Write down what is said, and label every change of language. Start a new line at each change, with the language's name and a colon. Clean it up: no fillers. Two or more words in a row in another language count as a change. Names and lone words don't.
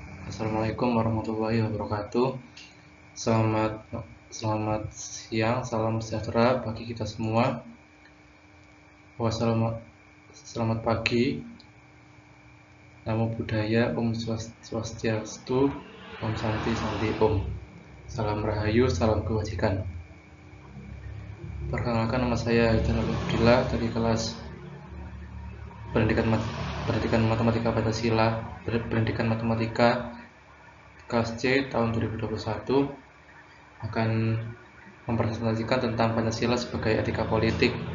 Arabic: السلام عليكم ورحمة الله وبركاته.
Indonesian: Selamat selamat siang, salam sejahtera bagi kita semua. Selamat pagi. Namo Buddhaya, Om Swastiastu, Om Santi Santi Om. Salam Rahayu, salam kebajikan. Perkenalkan, nama saya Haidar Abdillah dari kelas Pendidikan Matematika Pancasila, Pendidikan Matematika kelas C tahun 2021 akan mempresentasikan tentang Pancasila sebagai etika politik.